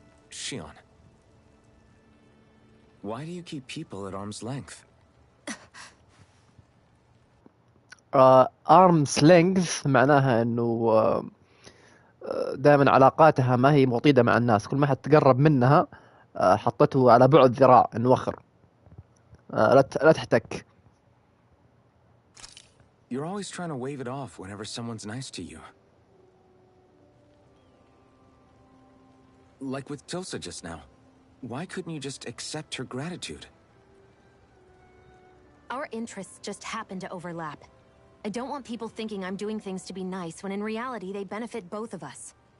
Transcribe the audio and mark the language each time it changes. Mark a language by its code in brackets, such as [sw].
[en] Shion, why do you keep people at arm's length? arm's length [ar] معناها انه دائما علاقاتها ما هي مطيدة مع الناس. كل ما حد تقرب منها حطته على بعد ذراع انه وخر. لا تحتك. [en] You're always trying to wave it off whenever someone's nice to you. Like with Tilsa just now. Why couldn't you just accept her gratitude? Our interests just happen to overlap. I don't want people thinking I'm doing things to be nice when in reality they benefit both of us.